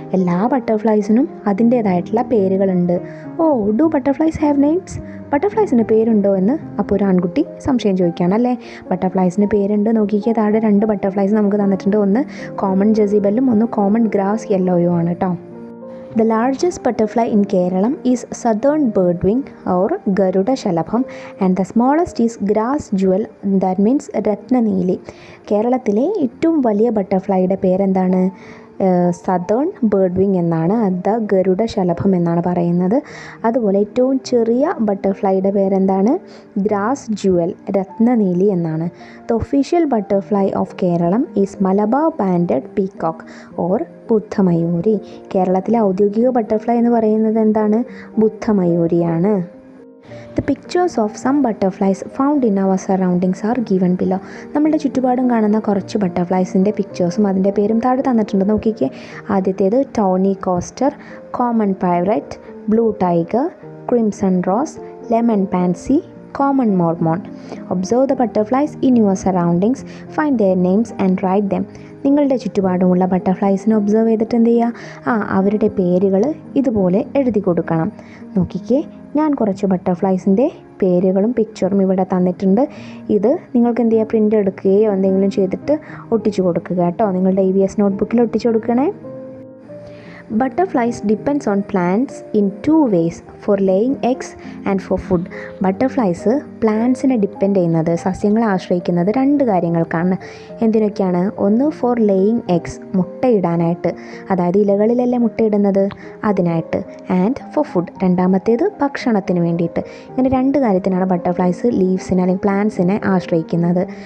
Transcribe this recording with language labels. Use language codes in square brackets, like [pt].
[ml] എല്ലാ ബട്ടർഫ്ലൈസിനും അതിൻ്റേതായിട്ടുള്ള പേരുകളുണ്ട്. [en] Do butterflies have names? [ml] ബട്ടർഫ്ലൈസിന് പേരുണ്ടോ എന്ന് അപ്പോൾ ഒരു ആൺകുട്ടി സംശയം ചോദിക്കുകയാണ് അല്ലേ? ബട്ടർഫ്ലൈസിന് പേരുണ്ട്. നോക്കിക്കുക, താഴെ രണ്ട് ബട്ടർഫ്ലൈസ് നമുക്ക് തന്നിട്ടുണ്ട്. ഒന്ന് കോമൺ ജെസിബെല്ലും ഒന്ന് കോമൺ ഗ്രാസ് യെല്ലോയും ആണ് കേട്ടോ. [en] The largest butterfly in Kerala is southern birdwing or Garuda Shalabham and the smallest is grass jewel, that means Ratnaneeli. [ml] കേരളത്തിലെ ഏറ്റവും വലിയ ബട്ടർഫ്ലൈയുടെ പേരെന്താണ്? സദേൺ ബേർഡ് എന്നാണ്. അത് ഗരുഡ ശലഭം എന്നാണ് പറയുന്നത്. അതുപോലെ ഏറ്റവും ചെറിയ ബട്ടർഫ്ലൈയുടെ പേരെന്താണ്? [en] grass jewel, [ml] രത്നനീലി എന്നാണ്. [en] The official butterfly of Keralam is Malabar banded peacock or ബുദ്ധമയൂരി. [ml] കേരളത്തിലെ ഔദ്യോഗിക ബട്ടർഫ്ലൈ എന്ന് പറയുന്നത് എന്താണ്? ബുദ്ധമയൂരിയാണ്. [en] The pictures of some butterflies found in our surroundings are given below. [ml] നമ്മളുടെ ചുറ്റുപാടും കാണുന്ന കുറച്ച് ബട്ടർഫ്ലൈസിൻ്റെ പിക്ചേഴ്സും അതിൻ്റെ പേരും താഴെ തന്നിട്ടുണ്ട്. നോക്കിക്കേ. ആദ്യത്തേത് Tony coaster, common Piret, blue tiger, crimson rose, lemon pansy, [en] common mormon. Observe the butterflies in your surroundings, find their names and write them. [ml] നിങ്ങളുടെ ചുറ്റുപാടുമുള്ള ബട്ടർഫ്ലൈസിനെ ഒബ്സർവ് ചെയ്തിട്ട് എന്ത് ചെയ്യുക, അവരുടെ പേരുകൾ ഇതുപോലെ എഴുതി കൊടുക്കണം. നോക്കിക്കേ, ഞാൻ കുറച്ച് ബട്ടർഫ്ലൈസിൻ്റെ പേരുകളും പിക്ചറും ഇവിടെ തന്നിട്ടുണ്ട്. ഇത് നിങ്ങൾക്ക് എന്ത് ചെയ്യുക, പ്രിൻ്റ് എടുക്കുകയോ എന്തെങ്കിലും ചെയ്തിട്ട് ഒട്ടിച്ചു കൊടുക്കുക കേട്ടോ. നിങ്ങളുടെ EVS നോട്ട്ബുക്കിൽ ഒട്ടിച്ചു കൊടുക്കണേ. [en] Butterflies depends on plants in two ways, for laying eggs and for food. [ml] Butterflies പ്ലാന്റ്സിനെ depend ചെയ്യുന്നത്, സസ്യങ്ങളെ ആശ്രയിക്കുന്നത് രണ്ട് കാര്യങ്ങൾക്കാണ്. എന്തിനൊക്കെയാണ്? ഒന്ന് [en] for laying eggs, [ml] മുട്ടയിടാനായിട്ട്, അതായത് ഇലകളിലല്ലേ മുട്ടയിടുന്നത്, അതിനായിട്ട്. [en] and for food, [ml] രണ്ടാമത്തേത് ഭക്ഷണത്തിന് വേണ്ടിയിട്ട്. ഇങ്ങനെ രണ്ട് കാര്യത്തിനാണ് ബട്ടർഫ്ലൈസ് ലീവ്സിനെ അല്ലെങ്കിൽ പ്ലാന്റ്സിനെ ആശ്രയിക്കുന്നത്.